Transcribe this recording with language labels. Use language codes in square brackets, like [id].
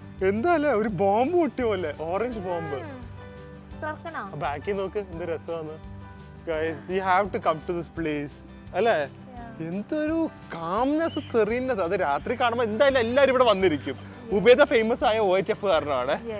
[ml] എന്താ അല്ലേ, ഒരു ബോംബ് പൊട്ടിയ പോലെ, ഓറഞ്ച് ബോംബ്. ബാക്കി നോക്ക് എന്ത് രസമാണ്. [en] Guys, you have to come to this place, [ml] അല്ലേ? എന്തൊരു കാംനെസ്, സെറീനസ്. അത് രാത്രി കാണുമ്പോൾ എന്തായാലും എല്ലാവരും ഇവിടെ വന്നിരിക്കും. ഉബേദ ഫേമസ് ആയ OHF കാരണമാണ്.